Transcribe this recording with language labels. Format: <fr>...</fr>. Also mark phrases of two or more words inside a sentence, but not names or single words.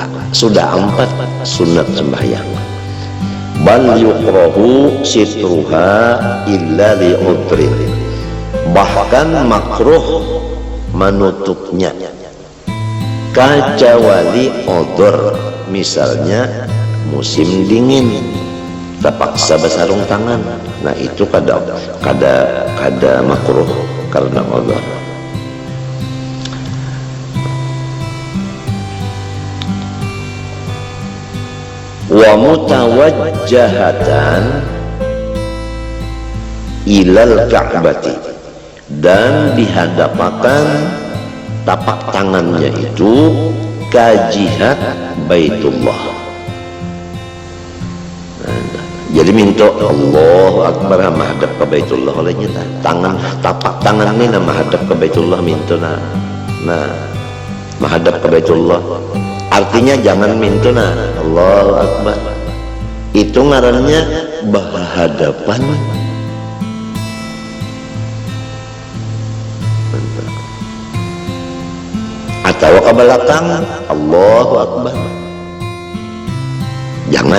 <bjn>Sudah 4 sunat sembahyang.</bjn> <ar>بل يكره سترها إلا لعذر,</ar> <bjn>bahkan makruh menutupnya kecuali odor, misalnya musim dingin terpaksa bersarung tangan, nah itu kada makruh karena odor.</bjn> <ar>ومتوجهة إلى الكعبة,</ar> <bjn>dan dihadapkan tapak tangannya itu ke jihad Baitullah. Jadi minta</bjn> <ar>الله أكبر</ar> <bjn>menghadap ke Baitullah olehnya tangan, tapak tangan ini menghadap ke Baitullah minta nah menghadap ke Baitullah, artinya jangan minta</bjn> <ar>الله أكبر,</ar> <bjn>itu ngarannya berhadapan. Atau ke belakang</bjn> <ar>الله أكبر,</ar> <bjn>jangan.</bjn>